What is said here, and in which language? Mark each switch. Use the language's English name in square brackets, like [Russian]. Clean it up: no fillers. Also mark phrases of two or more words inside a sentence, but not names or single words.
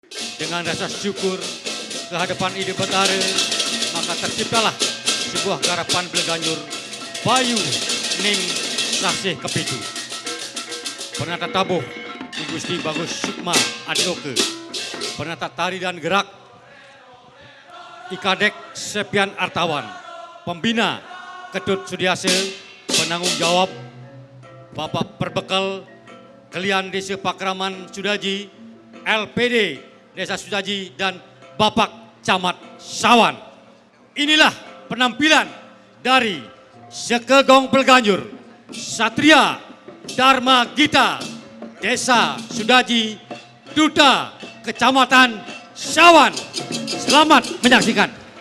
[Indonesian] Dengan rasa syukur kehadapan Ide Betara, maka terciptalah sebuah garapan Beleganyur Bayu Ning Sasih Kepitu. Penata tabuh I Gusti Bagus Sukma Adioke. Penata tari dan gerak I Kadek Sepian Artawan. Pembina Ketut Sudiase. Penanggung jawab Bapak Perbekal Kelian Desa Pakraman Sudaji, LPD Desa Sudaji, dan Bapak Camat Sawan. Inilah penampilan dari Sekegong Beleganyur Satria Dharma Gita Desa Sudaji, Duta Kecamatan Sawan. Selamat menyaksikan.